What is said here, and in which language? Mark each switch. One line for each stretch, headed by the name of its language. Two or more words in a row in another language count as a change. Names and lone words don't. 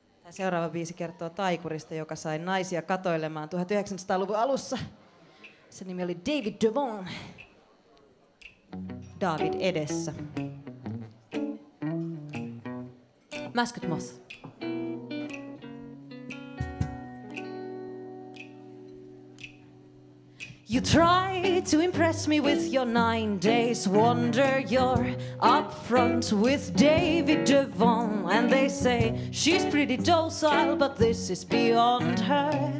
Finnish: Seuraava biisi kertoo taikurista, joka sai naisia katoilemaan 1900-luvun alussa. Sen nimi oli David Devon. David edessä.
English: Masked Moth. You try to impress me with your 9 days wonder. You're up front with David Devon, and they say she's pretty docile, but this is beyond her.